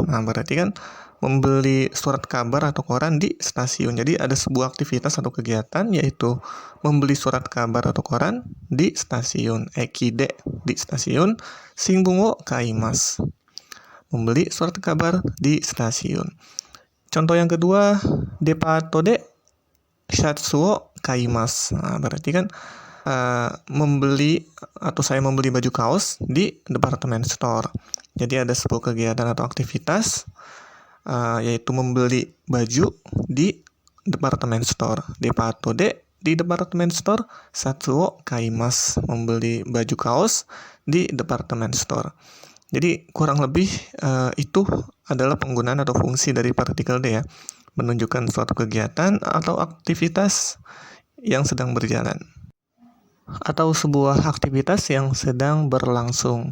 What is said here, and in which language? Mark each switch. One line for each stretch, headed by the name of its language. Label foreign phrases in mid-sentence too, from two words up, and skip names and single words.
Indonesian: Nah, berarti kan membeli surat kabar atau koran di stasiun. Jadi ada sebuah aktivitas atau kegiatan yaitu membeli surat kabar atau koran di stasiun.
Japanese: 駅で
Indonesian: di stasiun,
Japanese: 新聞を買います,
Indonesian: membeli surat kabar di stasiun. Contoh yang kedua,
Japanese: デパートでシャツを買います.
Indonesian: Nah, berarti kan membeli atau saya membeli baju kaos di
English: department store.
Indonesian: Jadi ada sebuah kegiatan atau aktivitas yaitu membeli baju di
English: department store.
Japanese: デパートで
Indonesian: di
English: department store,
Japanese: シャツを買います,
Indonesian: membeli baju kaos di
English: department store.
Indonesian: Jadi kurang lebih itu adalah penggunaan atau fungsi dari partikel de ya, menunjukkan suatu kegiatan atau aktivitas yang sedang berjalan, atau sebuah aktivitas yang sedang berlangsung.